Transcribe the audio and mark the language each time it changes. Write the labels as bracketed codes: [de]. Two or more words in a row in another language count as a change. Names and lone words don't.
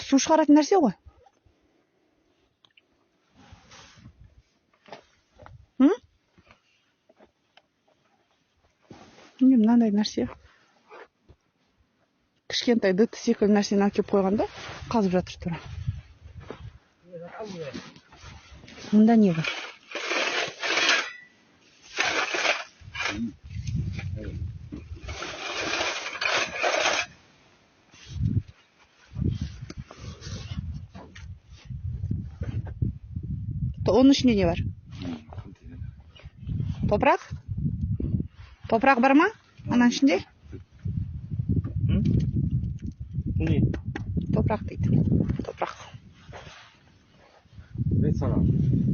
[kk] Су шығаратын нәрсе ғой. Мынандай нәрсе. Кішкентай дыт секілді нәрсені әкеп қойғанда қазып жатыр тұра. Мұнда не бар? [tr] Onun içinde ne var? Toprak? Toprak var mı? Onun içinde? Ne? Toprak. [kk] топырақ дейді. Топырақ. Мен саған.